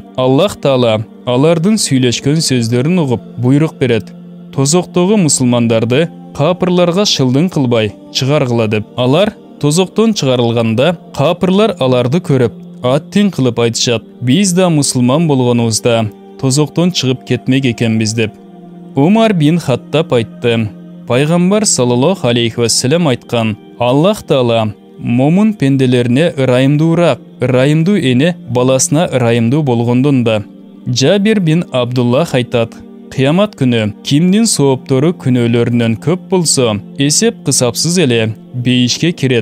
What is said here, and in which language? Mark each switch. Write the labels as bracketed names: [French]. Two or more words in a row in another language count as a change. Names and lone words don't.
[Kyrgyz] Аллах Таала алардын сүйлөшкөн сөздөрүн угуп буйрук берет: Тозоктогу мусулмандарды капырларга шылдың кылбай чыгаргыла деп. Алар тозоктон чыгарылганда капырлар аларды көрүп аттин кылып айтышат: Биз да мусулман болгонубузда тозоктон чыгып кетмек экенбиз деп. Умар бин Хаттаб айтты: Пайгамбар [Arabic] صلى الله عليه وسلم [Kyrgyz] айткан: Аллах Таала момун пенделерине райымдуу эне баласына райымдуу болгондон да. Жабир бин Абдуллах айтат: Кыямат күнү кимдин сооптору күнөөлөрүнөн көп болсо, эсеп кысапсыз эле бейишке кирет.